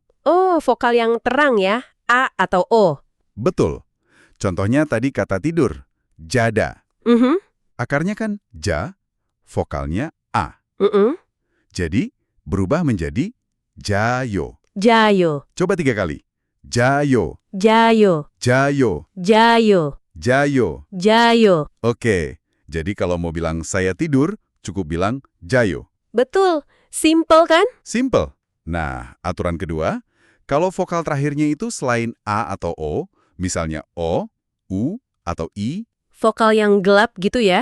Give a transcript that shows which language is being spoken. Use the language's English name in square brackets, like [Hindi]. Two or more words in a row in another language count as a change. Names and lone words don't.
[Indonesian] Oh, vokal yang terang ya. A atau O. Betul. Contohnya tadi kata tidur, jada. Akarnya kan ja, vokalnya A. Jadi, berubah menjadi jayo. [Korean] 자요. [Indonesian] Coba 3 kali. Jayo, [Korean] 자요. [Indonesian] jayo, [Korean] 자요. [Indonesian] jayo. [Korean] 자요. [Indonesian] Oke, jadi kalau mau bilang saya tidur, cukup bilang jayo. betul. Simple kan? Simple. Nah, aturan kedua, kalau vokal terakhirnya itu selain A atau O, misalnya O, U, atau I, Vokal yang gelap gitu ya?